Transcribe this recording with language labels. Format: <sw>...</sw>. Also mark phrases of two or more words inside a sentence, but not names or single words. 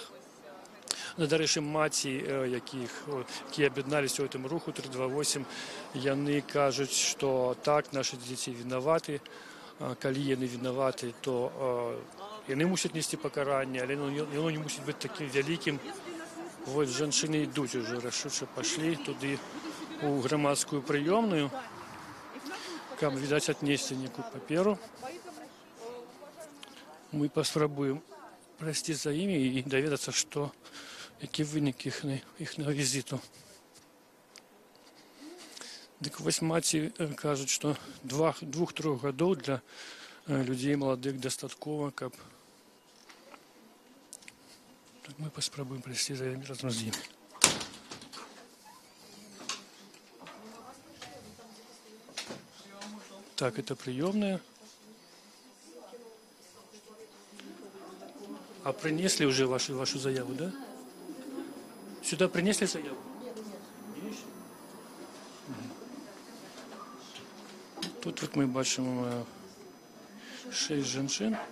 <be>Дарэчы, маці, якія аб'ядналіся ў гэтым руху 328, яны кажуць, што так, нашы дзеці вінаваты. Калі яны вінаваты, то яны мусяць несці пакаранне, але яно не мусіць быць такім вялікім,</be> <ru>Вот женщины идут уже, рашуче пошли туды у громадскую приемную, каб, видать, отнести некую паперу. Мы поспробуем пройти за ими и доведаться, что, какие выники их визиту.</ru> <be>Так вось маці кажуць, што 2-3 гадоў для людзей маладых дастаткова, каб... Так мы паспрабуем прайсці за імі разам з імі.</be> <ru>Так, это приемная. А принесли уже вашу заяву, да? Сюда принесли заяву? Тут вот мы бачим 6 женщин.</ru>